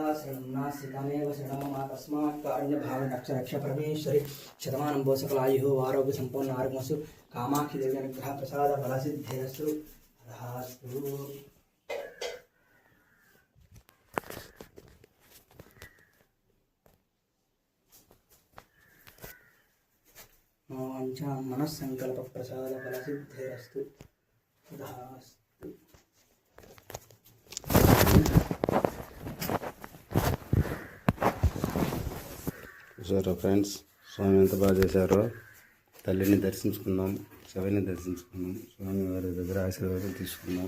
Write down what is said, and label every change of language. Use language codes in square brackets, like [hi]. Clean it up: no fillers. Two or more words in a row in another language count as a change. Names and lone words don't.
[sa] शरणनासिकामेव शरणं मा तस्मात् कारुण्यभावेन रक्ष रक्ष परमेश्वरि शतमानं भो सकलायुः आरोग्य सम्पूर्ण आरोग्यमस्तु कामाक्षी देवी अनुग्रह प्रसाद फलसिद्धिरस्तु तथास्तु वाञ्छा मनस्संकल्प प्रसाद फलसिद्धिरस्तु तथास्तु [te] చూసారా ఫ్రెండ్స్, స్వామి ఎంత బాగా చేశారో. తల్లిని దర్శించుకున్నాం, శివుని దర్శించుకున్నాం, స్వామి వారి దగ్గర ఆశీర్వాదం తీసుకున్నాం.